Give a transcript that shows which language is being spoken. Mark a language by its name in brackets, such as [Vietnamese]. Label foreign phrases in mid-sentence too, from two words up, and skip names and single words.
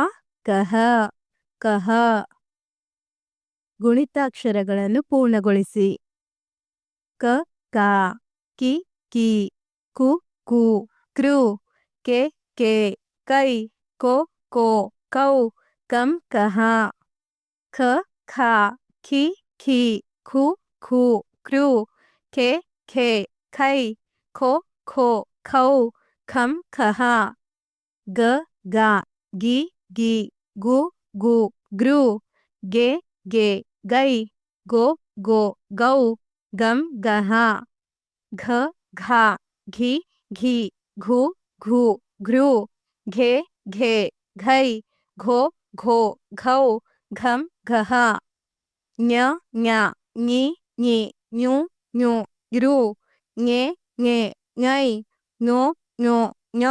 [Kannada] ಕಹ ಗುಣಿತಾಕ್ಷರಗಳನ್ನು ಪೂರ್ಣಗೊಳಿಸಿ ಕ ಕ ಕಿ ಕಿ ಕು ಕು ಕೃ ಕೆ ಕೈ ಕೋ ಕೌ ಕಂ ಕಹ ಖ ಖ ಖಿ ಖಿ ಖು ಕೃ ಖೆ ಖೈ ಖೋ ಖೌ ಖಂ ಖಹ ಗ ಗಿ ಗು ಗೃ ಗೆ ಗೈ ಗೋ ಗೌ ಗಂ ಗಹ ಘ ಘಿ ಘು ಘೃ ಘೆ ಘೈ ಘೋ ಘೌ ಘಂ ಘಹ ಞ ಞಿ ಞು ಋ ಞೆ ಞೈ ಞೋ ಞೌ